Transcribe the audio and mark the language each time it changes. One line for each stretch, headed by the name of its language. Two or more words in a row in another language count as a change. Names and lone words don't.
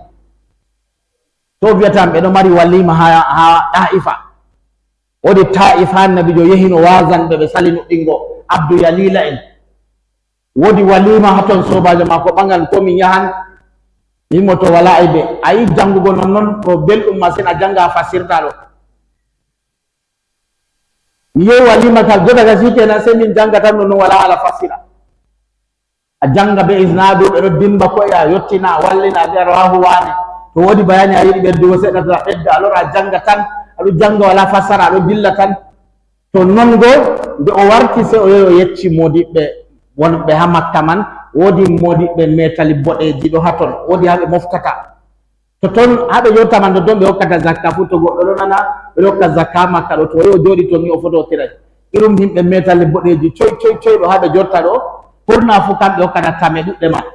Fula: To wiyatam ɓeɗo mari walima ha Taifa wodi Taif ha annabijo yehino wasanɓe ɓe sali nuɗɗingo Abdou Yalila en wodi walima ha ton sobajo mako ɓagan ko min yahan mimo to wala e ɓe ayi jangugo nonnoon ko belɗum masine a janga a fasirta ɗo mi yehi walima kal jodaga sikena se min janga tan nonnoon wala ala fasira a janga be isnadu ɓeɗo dimba koye a yettina a wallina a biya rawahu wane to wodi bayani a yiɗi ɓeddugo seɗɗa to a ɓedda alors a janga tan aɗo janga wala fassara aɗo dilla tan. To non go nde o warti se o yehi o yecci modiɓɓe wonɓe ha Makka man wodi modiɓɓe metali boɗeji ɗo ha ton wodi ha ɓe moftata to ton ha ɓe yottama ndo ton ɓe hokkata zakka fu to goɗɗo ɗo nana ɓe hokka zakka Makka ɗo to o yehi o jooɗi ton ni o fototiray irum yimɓe metali boɗeji coy ɗo ha ɓe jotta ɗo ɓurna fu kamɓe hokkata tame ɗuɗɗe man.